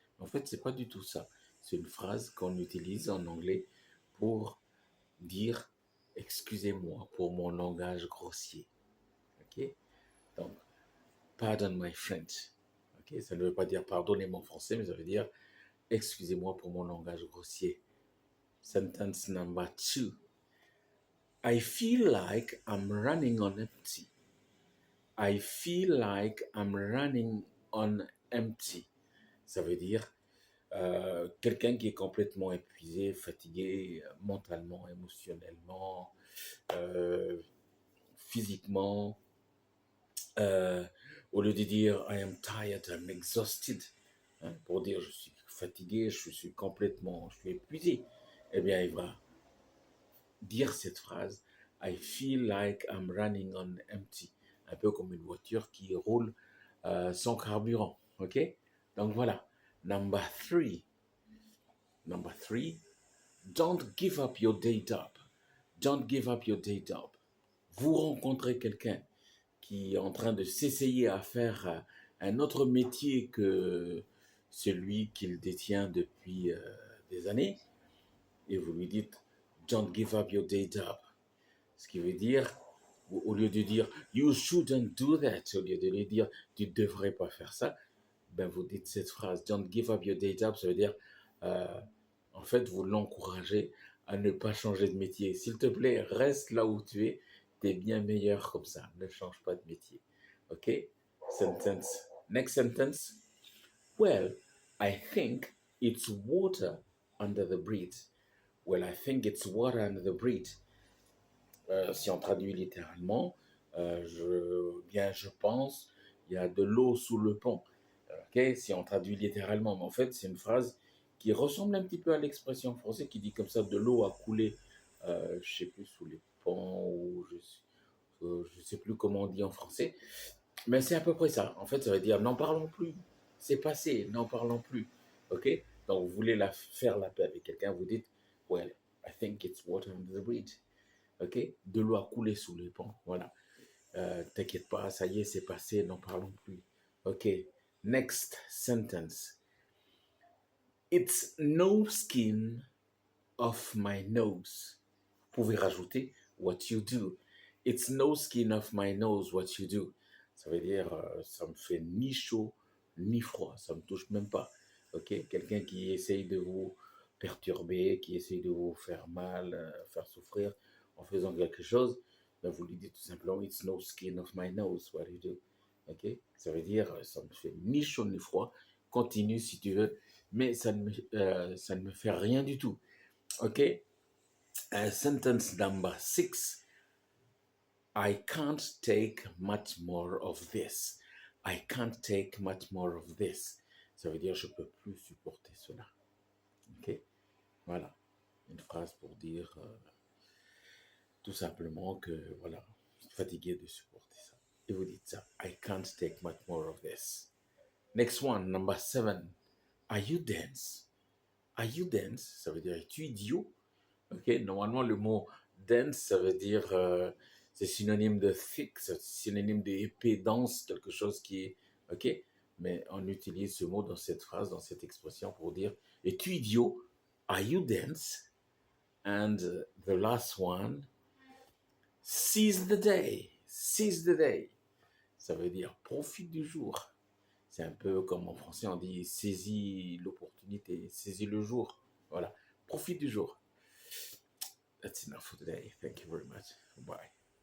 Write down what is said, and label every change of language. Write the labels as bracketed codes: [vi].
[fr] En fait, c'est pas du tout ça. C'est une phrase qu'on utilise en anglais pour dire excusez-moi pour mon langage grossier. Ok? Donc, [en] pardon my French. [fr] Ok, ça ne veut pas dire pardonnez mon français, mais ça veut dire excusez-moi pour mon langage grossier. [en] Sentence number two. I feel like I'm running on empty. I feel like I'm running on empty. [fr] Ça veut dire quelqu'un qui est complètement épuisé, fatigué, mentalement, émotionnellement, euh, physiquement. Euh, Au lieu de dire [en] I am tired, I'm exhausted, [fr] hein, pour dire je suis fatigué, je suis épuisé, eh bien il va dire cette phrase [en] I feel like I'm running on empty, [fr] un peu comme une voiture qui roule sans carburant, ok? Donc voilà. [en] Number three. Number three. Don't give up your day job. Don't give up your day job. [fr] Vous rencontrez quelqu'un qui est en train de s'essayer à faire un autre métier que celui qu'il détient depuis des années, et vous lui dites [en] Don't give up your day job. [fr] Ce qui veut dire, au lieu de dire [en] You shouldn't do that, [fr] au lieu de lui dire Tu ne devrais pas faire ça, ben vous dites cette phrase [en] Don't give up your day job, [fr] ça veut dire euh, en fait, vous l'encouragez à ne pas changer de métier. S'il te plaît, reste là où tu es. T'es bien meilleur comme ça. Ne change pas de métier. OK? [en] Sentence. Next sentence. Well, I think it's water under the bridge. Well, I think it's water under the bridge. [fr] Si on traduit littéralement, je pense, il y a de l'eau sous le pont. Ok, si on traduit littéralement, mais en fait, c'est une phrase qui ressemble un petit peu à l'expression française qui dit comme ça, de l'eau a coulé, je sais plus, sous les ponts, ou je sais plus comment on dit en français, mais c'est à peu près ça. En fait, ça veut dire, n'en parlons plus, c'est passé, n'en parlons plus. Ok, donc vous voulez faire la paix avec quelqu'un, vous dites, [en] well, I think it's water under the bridge. [fr] Ok, de l'eau a coulé sous les ponts, voilà. T'inquiète pas, ça y est, c'est passé, n'en parlons plus. [en] Ok, next sentence. It's no skin off my nose. [fr] Vous pouvez rajouter [en] what you do. It's no skin off my nose what you do. [fr] Ça veut dire, ça me fait ni chaud ni froid, ça me touche même pas. Ok, quelqu'un qui essaye de vous perturber, qui essaye de vous faire mal, faire souffrir en faisant quelque chose, ben vous lui dites tout simplement [en] It's no skin off my nose what you do. [fr] Ok, ça veut dire ça me fait ni chaud ni froid. Continue si tu veux, mais ça ne me fait rien du tout. [en] Ok. Sentence number 6. I can't take much more of this. I can't take much more of this. [fr] Ça veut dire je peux plus supporter cela. Ok. Voilà. Une phrase pour dire tout simplement que voilà, je suis fatigué de supporter ça. Et vous dites ça. [en] I can't take much more of this. Next one, number 7. Are you dense? Are you dense? [fr] Ça veut dire es-tu idiot? Ok, normalement le mot dense, ça veut dire, c'est synonyme de thick, c'est synonyme de épais, dense, quelque chose qui est, ok, mais on utilise ce mot dans cette phrase, dans cette expression pour dire, es-tu idiot? [en] Are you dense? And the last one, seize the day, seize the day. [fr] Ça veut dire profite du jour. C'est un peu comme en français on dit saisis l'opportunité, saisis le jour. Voilà, profite du jour. [en] That's enough for today. Thank you very much. Bye.